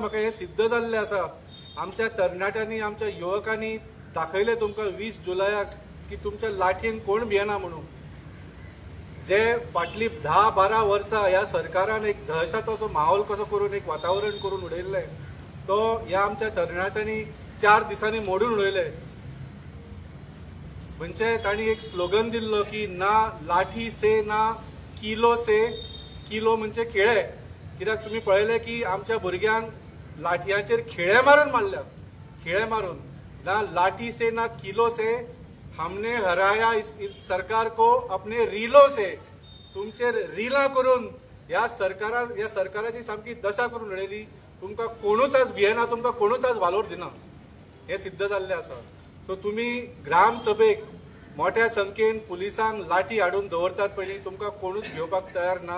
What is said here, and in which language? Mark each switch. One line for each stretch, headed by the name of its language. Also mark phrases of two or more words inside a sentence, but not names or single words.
Konkani: म्हाका हें सिद्ध जाल्लें आसा. आमच्या तरणाट्यांनी, आमच्या युवकांनी दाखयलें तुमकां 20 जुलयाक की तुमच्या लाठयेन कोण भियेना म्हणून. जे फाटलीं 10-12 वर्सां ह्या सरकारान एक दहशताचो माहोल कसो करून एक वातावरण करून उडयल्लें तो ह्या आमच्या तरणाट्यांनी 4 दिसांनी मोडून उडयलें.
Hindi: म्हणजे तांणी एक स्लोगन दिल्लो की ना लाठी से ना किलो से.
Konkani: किलो म्हणजे खेळे. कित्याक तुमी पळयलें की आमच्या भुरग्यांक लाठयांचेर खिळे मारून मारल्या. खिळे मारून
Hindi: ना लाठी से ना किलो से. हमने हराया इस सरकार को अपने रीलो से.
Konkani: तुमचेर रिलां करून ह्या सरकाराची सामकी दशा करून उडयली. तुमकां कोणूच आज भियेना, तुमकां कोणूच आज वालोर दिना. हें सिद्ध जाल्लें आसा. सो तुमी ग्रामसभेक मोठ्या संख्येन पुलिसांक लाठी हाडून दवरतात पयलीं तुमकां कोणूच घेवपाक तयार ना.